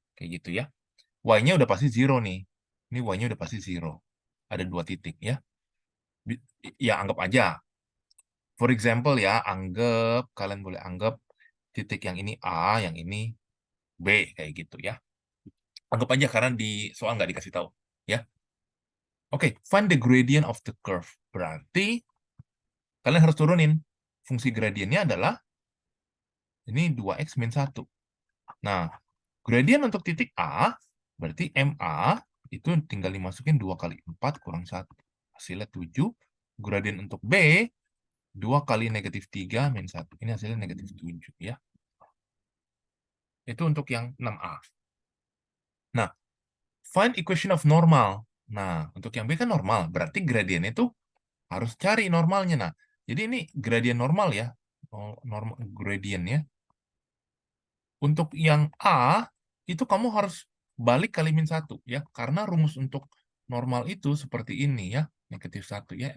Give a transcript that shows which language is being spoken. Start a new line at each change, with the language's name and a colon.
Indonesian: Kayak gitu ya. Y-nya udah pasti 0 nih. Ini Y-nya udah pasti 0. Ada 2 titik ya. Ya, anggap aja.
English: For example
Indonesian: ya, kalian boleh anggap titik yang ini A, yang ini B, kayak gitu ya. Anggap aja karena di soal nggak dikasih tahu. Ya.
English: Oke, find the gradient of the curve.
Indonesian: Berarti kalian harus turunin. Fungsi gradiennya adalah ini 2x min 1. Nah, gradien untuk titik A, berarti MA, itu tinggal dimasukin 2 kali 4 kurang 1. Hasilnya 7. Gradien untuk B, 2 kali negatif 3 min 1. Ini hasilnya negatif 7 ya. Itu untuk yang 6A.
English: Nah, find equation of normal.
Indonesian: Nah, untuk yang B kan normal. Berarti gradiennya itu harus cari normalnya. Nah, jadi ini gradien normal ya. Normal gradiennya. Untuk yang A, itu kamu harus balik kali min 1 ya. Karena rumus untuk normal itu seperti ini ya. Negatif 1 ya.